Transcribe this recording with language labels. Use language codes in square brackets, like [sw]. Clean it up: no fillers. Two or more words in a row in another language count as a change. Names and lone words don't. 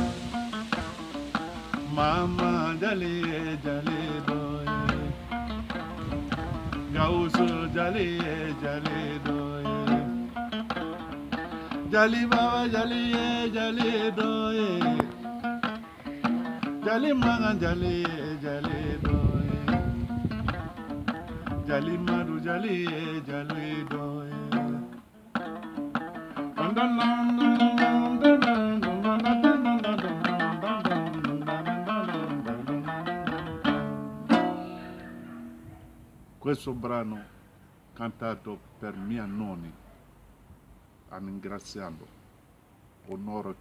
[bm] Mama jali ye jali doye, Gausu jali ye jali doye, Jali baba jali ye jali doye, Jali magan jali ye jali doye, Jali madu jali ye jali doye. [it] Questo brano cantato per mia nonni, ringraziando onore che